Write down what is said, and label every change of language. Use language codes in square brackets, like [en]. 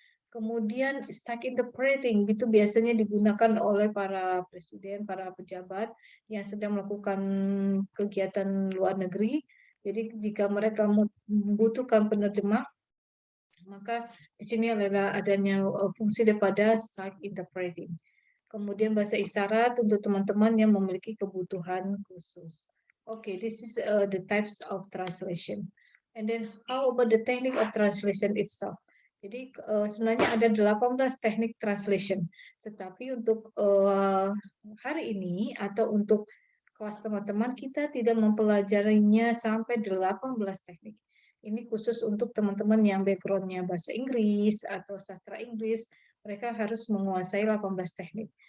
[id] Kemudian psych interpreting itu biasanya digunakan oleh para presiden, para pejabat yang sedang melakukan kegiatan luar negeri. Jadi jika mereka membutuhkan penerjemah, maka di sini adalah adanya fungsi daripada psych interpreting. Kemudian bahasa isyarat untuk teman-teman yang memiliki kebutuhan khusus. [en] Okay, this is the types of translation. And then how about the technique of translation itself? [id] Jadi sebenarnya ada 18 teknik translation. Tetapi untuk hari ini atau untuk kelas teman-teman kita tidak mempelajarinya sampai 18 teknik. Ini khusus untuk teman-teman yang background-nya bahasa Inggris atau sastra Inggris, mereka harus menguasai 18 teknik.